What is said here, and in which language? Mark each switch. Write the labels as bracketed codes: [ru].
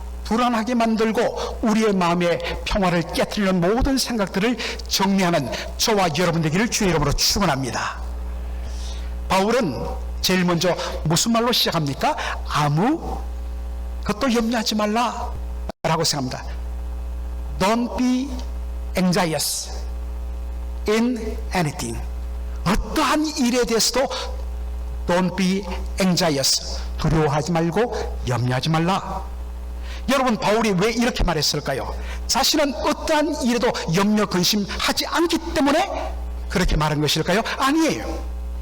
[ko] 불안하게 만들고 우리의 마음의 평화를 깨트리는 모든 생각들을 정리하는 저와 여러분 되기를 주의 이름으로 축원합니다. 바울은 제일 먼저 무슨 말로 시작합니까? 아무 것도 염려하지 말라 라고 생각합니다. [en] Don't be anxious in anything. [ko] 어떠한 일에 대해서도 [en] Don't be anxious. [ko] 두려워하지 말고 염려하지 말라. 여러분, 바울이 왜 이렇게 말했을까요? 자신은 어떠한 일에도 염려 근심하지 않기 때문에 그렇게 말한 것일까요? 아니에요.